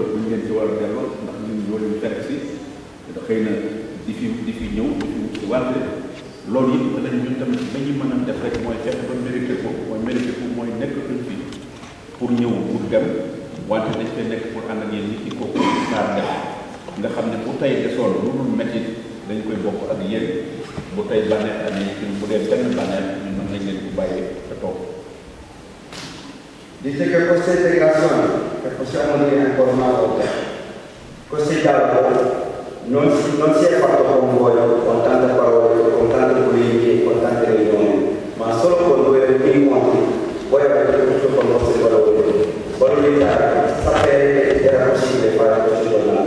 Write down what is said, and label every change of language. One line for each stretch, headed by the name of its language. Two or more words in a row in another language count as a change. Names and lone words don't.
Wolof: bu ngeen ci war a delloo ndax ñun ñoo leen fekk si xëy na di fi ñëw di fi wàlle loolu it danañ ñun tamit la ñu mën a def rek mooy fexe ba mérité ko mooy nekk tuñ fi pour ñëw pour dem wante dañ fay nekk pour ànd ak yéen nit ki kooku saar def nga xam ne bu tey desoon lu dul métti dañ koy bokk ak yéen bu tey bànneex ak yéen bu dee benn bànneex ñun mën nañ leen ko bàyyi te toog.
Italian: Dice che questa integrazione, che possiamo dire ancora una volta, questo dialogo non si è fatto con voi, con tante parole, con tante politiche, con tante riunioni, ma solo con due incontri. Voi avete tutto con i vostri valori. Valorizzare, sapere che era possibile fare queste giornate.